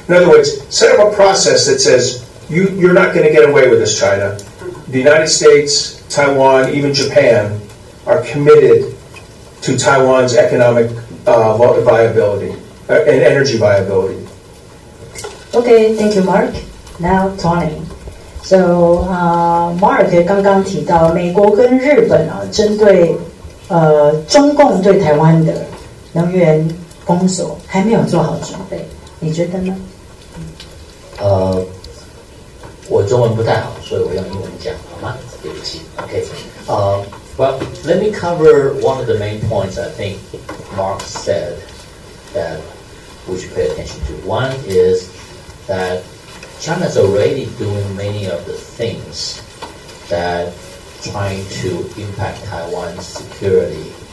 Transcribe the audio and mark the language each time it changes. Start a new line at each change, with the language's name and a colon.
English: In other words, set up a process that says, you're not going to get away with this, China. The United States, Taiwan, even Japan are committed to Taiwan's economic viability and energy viability. Okay, thank you, Mark. Now, Tony.
Chinese: So, Mark 刚刚提到美国跟日本针对中共对台湾的能源封锁还没有做好准备，你觉得呢？我中文不太好，所以我用英文讲好吗？对不起。Okay.
English: Well, let me cover one of the main points I think Mark said that we should pay attention to. One is that China is already doing many of the things that trying to impact Taiwan's security.